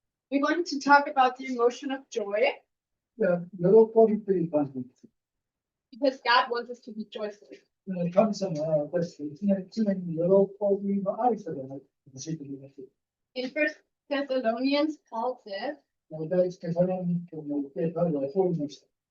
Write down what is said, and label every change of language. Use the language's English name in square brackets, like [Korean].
[English] We want to talk about the emotion of joy [Japanese] 喜びという感じです。 [English] because God wants us to be joyful. [Japanese] 神様は私たち常に喜びのある人であると教えてくれます。 [English] In First Thessalonians, Paul says, [Japanese] 第一テサロニケにおいて彼はこう言いました。